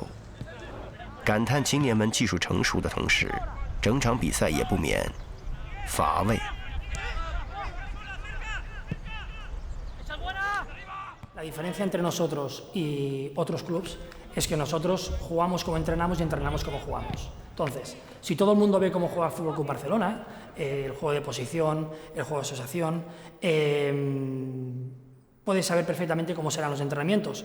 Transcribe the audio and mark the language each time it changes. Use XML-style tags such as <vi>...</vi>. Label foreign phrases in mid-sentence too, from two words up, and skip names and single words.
<zh>感叹青年们技术成熟的同时，整场比赛也不免乏味。</zh> <es>La diferencia entre nosotros y otros clubes es que nosotros jugamos como entrenamos y entrenamos como jugamos. Entonces, si todo el mundo ve cómo juega el Fútbol Club Barcelona, el juego de posición, el juego de asociación, puedes saber perfectamente cómo serán los entrenamientos.</es>